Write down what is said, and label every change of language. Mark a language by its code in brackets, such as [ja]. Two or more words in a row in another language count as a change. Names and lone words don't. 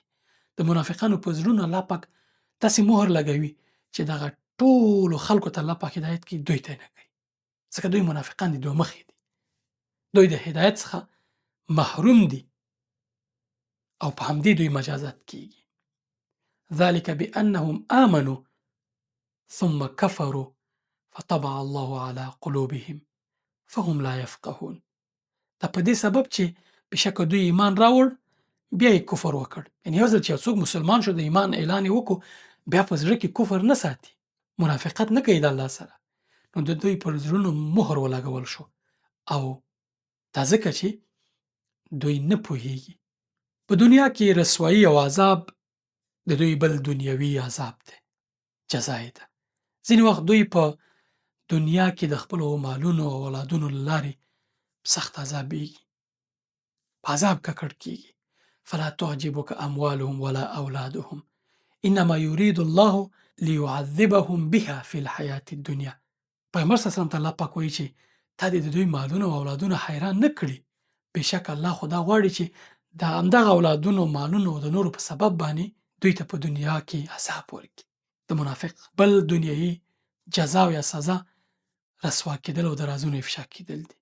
[ps] د منافقانو په زړونو الله پاک داسې مهر لګوي چې دغه ټولو خلکو ته الله پاک هدایت کوي، دوی ته یې نه کوي، ځکه دوی منافقان دي، دوه مخي دي، دوی د هدایت څخه محروم دي او په همدې دوی مجازات کیږي. [ar] ذلک بانهم آمنوا ثم كفروا فطبع الله على قلوبهم فهم لا يفقهون. [ps] دا په دې سبب چې بېشکه دوی ایمان راوړ بیا یې کفر وکړ. یعنې یو ځل چې یو څوک مسلمان شو د ایمان اعلان یې وکړو بیا په زړه کې کفر نه ساتي، منافقت نه کوي د الله سره، نو د دوی پر زړونو مهر ولګول شو او دا ځکه چې دوی نه پوهیږي. په دنیا کې رسوایی او عذاب د دوی بل دنیوي عذاب دی، جزا یې ده. ځینې وخت دوی په دنیا کې د خپلو مالونو او اولادونو له لارې سخت عذابېږي، په عذاب ککړ کېږي. [ar] فلا تعجبك اموالهم ولا اولادهم انما يريد الله ليعذبهم بها في الحياة الدنيا. [ps] پیغمبر [ar] صلی الله علیه وسلم [ps] ته الله پاک وایي چې تا دې د دوی مالونه او اولادونه حیران نه کړي، بېشک الله خو دا غواړي چې د همدغه اولادونو مالونو او د نورو په سبب باندې دوی ته په دنیا کې عذاب ورکړي. د منافق بل دنیایي جزا او یا سزا رسوا کېدل او د رازونو افشا کېدل دي.